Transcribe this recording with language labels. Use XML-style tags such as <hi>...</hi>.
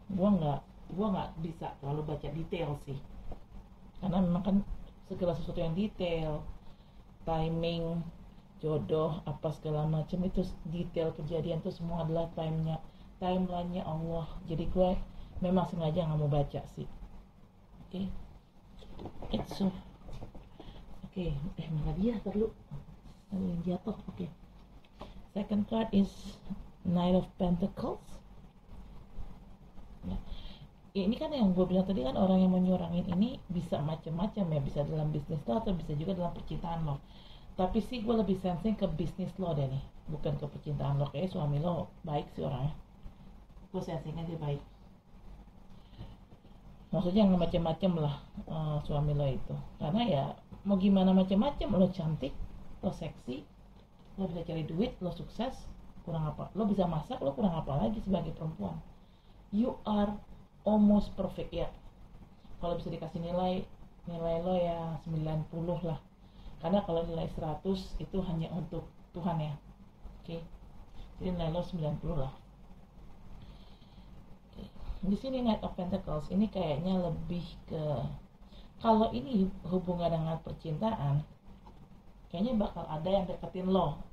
<id>Gue nggak bisa terlalu baca detail sih. Karena memang kan segala sesuatu yang detail, timing, jodoh, apa segala macam itu detail kejadian itu semua adalah timelinenya Allah. Jadi gue memang sengaja nggak mau baca sih. Oke.</id> <en>It's so.</en> <id>Oke. Malah dia terlalu yang jatuh. Oke.</id> <en>Second card is Knight of Pentacles.</en> <id>Ya. Ini kan yang gue bilang tadi kan, orang yang menyurangin ini bisa macam-macam ya, bisa dalam bisnis lo atau bisa juga dalam percintaan lo. Tapi sih gue lebih sensing ke bisnis lo deh nih, bukan ke percintaan lo. Kayak suami lo baik sih orangnya, gue sensingnya dia baik. Maksudnya nggak macam-macam lah suami lo itu, karena ya mau gimana macam-macam, lo cantik, lo seksi, lo bisa cari duit, lo sukses, kurang apa? Lo bisa masak, lo kurang apa lagi sebagai perempuan?</id> <en>You are almost perfect ya.</en> <id>Kalau bisa dikasih nilai lo ya 90 lah. Karena kalau nilai 100 itu hanya untuk Tuhan ya. Oke. Jadi nilai lo 90 lah. Oke. Di sini Knight of Pentacles ini kayaknya lebih ke, kalau ini hubungan dengan percintaan, kayaknya bakal ada yang deketin lo.</id>